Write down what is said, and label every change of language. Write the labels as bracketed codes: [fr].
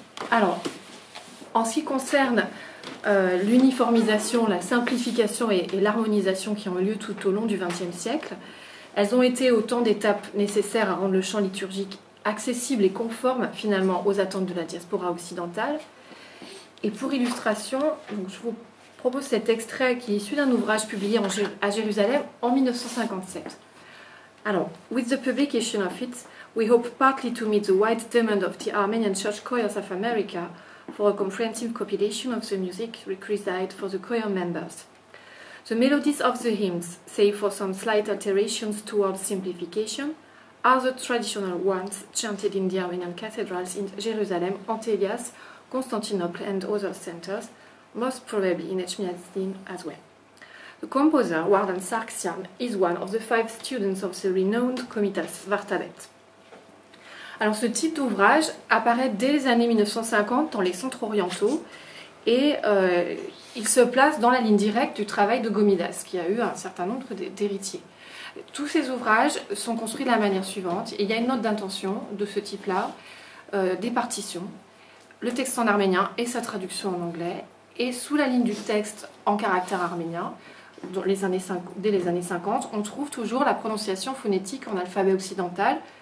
[fr] Alors, en ce qui concerne l'uniformisation, la simplification et l'harmonisation qui ont eu lieu tout au long du XXe siècle, elles ont été autant d'étapes nécessaires à rendre le chant liturgique accessible et conforme finalement aux attentes de la diaspora occidentale. Et pour illustration, donc, je vous propose cet extrait qui est issu d'un ouvrage publié à Jérusalem en 1957. Alors, [en] with the publication of it, We hope partly to meet the wide demand of the Armenian Church Choirs of America for a comprehensive compilation of the music requisite for the choir members. The melodies of the hymns, save for some slight alterations towards simplification, are the traditional ones chanted in the Armenian cathedrals in Jerusalem, Antelias, Constantinople and other centers, most probably in Echmiadzin as well. The composer, Wardan Sargsyan, is one of the 5 students of the renowned Komitas Vartabet. [fr] Alors ce type d'ouvrage apparaît dès les années 1950 dans les centres orientaux et il se place dans la ligne directe du travail de Gomidas, qui a eu un certain nombre d'héritiers. Tous ces ouvrages sont construits de la manière suivante. Il y a une note d'intention de ce type-là, des partitions, le texte en arménien et sa traduction en anglais, et sous la ligne du texte en caractère arménien, dès les années 50, on trouve toujours la prononciation phonétique en alphabet occidental.